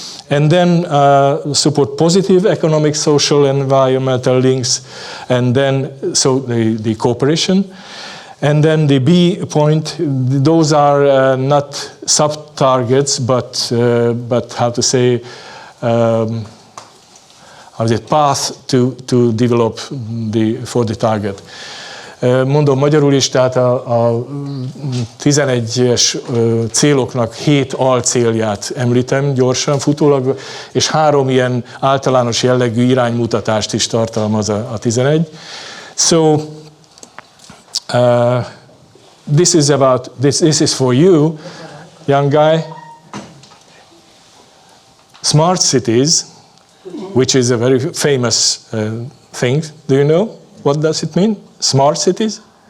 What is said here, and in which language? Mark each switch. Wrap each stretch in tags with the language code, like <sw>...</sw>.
<en>And then support positive economic, social, and environmental links, and then so the cooperation. And then the B point, those are not sub-targets, but how to say, path to develop for the target.</en> <hu>Mondom magyarul is, tehát a 11-es céloknak 7 alcélját említem gyorsan, futólag, és 3 ilyen általános jellegű iránymutatást is tartalmaz a 11.</hu> <en>So, this is for you, young guy. Smart cities, which is a very famous thing. Do you know? What does it mean? Smart cities?</en>